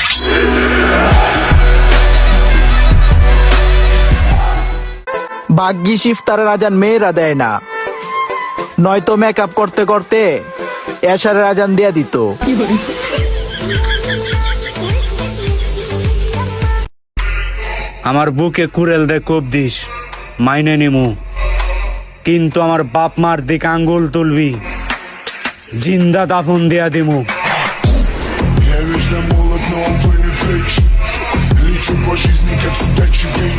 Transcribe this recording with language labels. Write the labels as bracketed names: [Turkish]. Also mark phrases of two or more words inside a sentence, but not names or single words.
[Bangla] ভাগ্যিস ইফতারের আজান মেয়েরা দেয় না, নয়তো মেকআপ করতে করতে এশারের আজান দিয়া দিত। আমার বুকে কুড়েল দে কোপ দিস, মাইনে নিমু, কিন্তু আমার বাপ মার দিকে আঙ্গুল তুলবি, জিন্দা দাফন দিয়া দিমু। [Russian] Я вечно молод, но увы не вечно. Лечу по жизни, как судачий бенч.